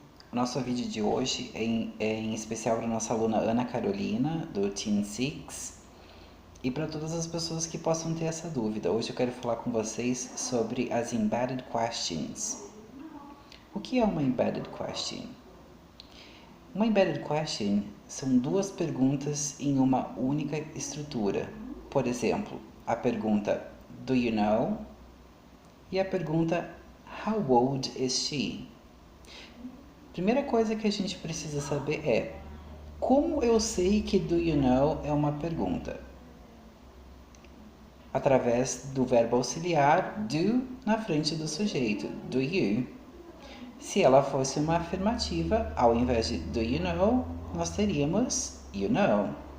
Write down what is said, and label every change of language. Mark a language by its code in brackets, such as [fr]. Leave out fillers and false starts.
[pt] O nosso vídeo de hoje é em especial para a nossa aluna Ana Carolina, do Team 6, e para todas as pessoas que possam ter essa dúvida. Hoje eu quero falar com vocês sobre as Embedded Questions. O que é uma Embedded Question? Uma Embedded Question são duas perguntas em uma única estrutura. Por exemplo, a pergunta [en] Do you know? [pt] E a pergunta [en] How old is she? [pt] Primeira coisa que a gente precisa saber é como eu sei que [en] do you know [pt] é uma pergunta? Através do verbo auxiliar do na frente do sujeito, do you. Se ela fosse uma afirmativa, ao invés de [en] do you know, [pt] nós teríamos [en] you know.